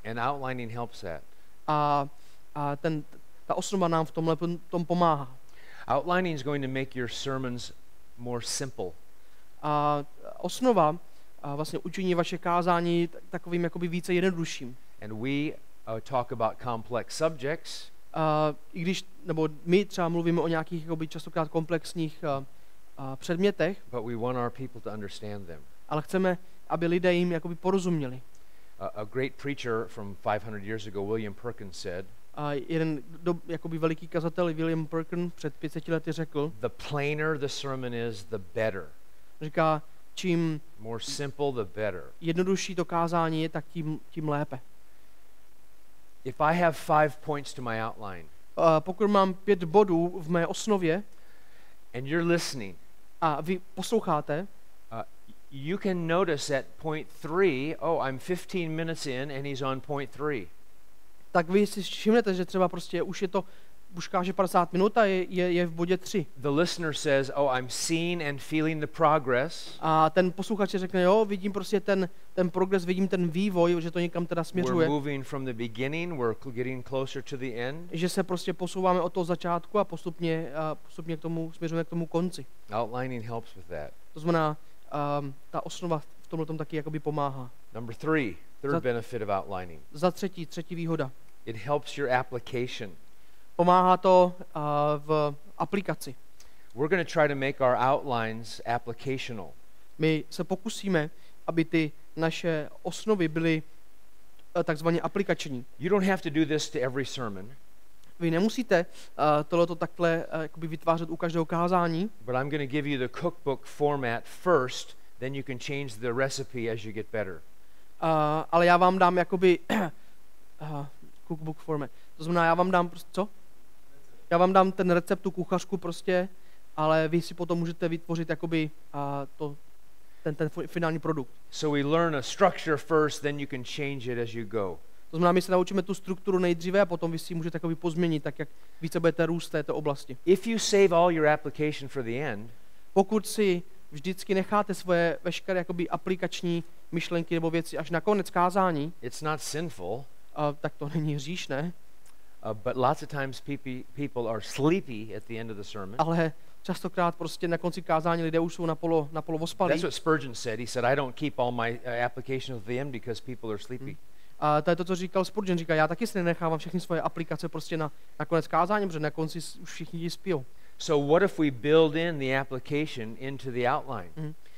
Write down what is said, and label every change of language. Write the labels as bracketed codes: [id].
[en] And outlining helps that. [cs] A ta osnova nám v tom pomáhá. [en] Outlining is going to make your sermons more simple. [cs] A osnova vlastně učiní vaše kázání takovým jakoby více jednodušším. [en] And we talk about complex subjects. [cs] I když, nebo my třeba mluvíme o nějakých jakoby častokrát komplexních předmětech, [en] but we want our people to understand them. [cs] Ale chceme, aby lidé jim jakoby porozuměli. [en] A great preacher from 500 years ago, William Perkins, said, [cs] A jeden jakoby veliký kazatel William Perkins před 500 lety řekl, [en] the plainer the sermon is, the better. [cs] Říká, čím [en] More simple, the better. [cs] jednodušší to kázání je, tak tím lépe. [en] If I have 5 points to my outline, [cs] Pokud mám 5 bodů v mé osnově [en] and you're listening, [cs] a vy posloucháte, [en] you can notice at point 3, oh, I'm 15 minutes in and he's on point 3. [cs] tak vy si všimnete, že třeba prostě už káže 50 minut a je v bodě 3. [en] The listener says, oh, I'm seeing and feeling the progress. [cs] A ten posluchač řekne, jo, vidím prostě ten progres, vidím ten vývoj, že to někam teda směřuje. [en] We're moving from the beginning, we're getting closer to the end. [cs] Že se prostě posouváme od toho začátku a postupně k tomu směřujeme k tomu konci. [en] Outlining helps with that. [cs] To znamená, ta osnova v tomhle tom taky jakoby pomáhá. [en] Number 3, third benefit of outlining. [cs] Za třetí výhoda. [en] It helps your application. [cs] Pomáhá to v aplikaci. [en] We're going to try to make our outlines applicational. [cs] My se pokusíme, aby ty naše osnovy byly takzvaně aplikační. [en] You don't have to do this to every sermon. [cs] Vy nemusíte tohleto takhle jakoby vytvářet u každého kázání, [en] But I'm going to give you the cookbook format first, then you can change the recipe as you get better. [cs] ale já vám dám jakoby [en] cookbook format. [cs] To znamená, já vám dám co? Já vám dám ten recept, tu kuchařku prostě, ale vy si potom můžete vytvořit jakoby ten finální produkt. [en] So we learn a structure first, then you can change it as you go. [cs] To znamená, my se naučíme tu strukturu nejdříve a potom vy si ji můžete jakoby pozměnit, tak jak více budete růst v této oblasti. [en] If you save all your application for the end, [cs] Pokud si vždycky necháte svoje veškeré jakoby aplikační myšlenky nebo věci až na konec kázání, [en] it's not sinful, [cs] tak to není hříšné, [en] but lots of times people are sleepy at the end of the sermon. [cs] ale častokrát prostě na konci kázání lidé už jsou napolo ospalí. [en] That's what Spurgeon said. He said, I don't keep all my application at the end because people are sleepy. [cs] A to je to, co říkal Spurgeon. Říká, já taky si nenechávám všechny svoje aplikace prostě na konec kázání, protože na konci už všichni spijou. [en] So what if we build in the application into the outline?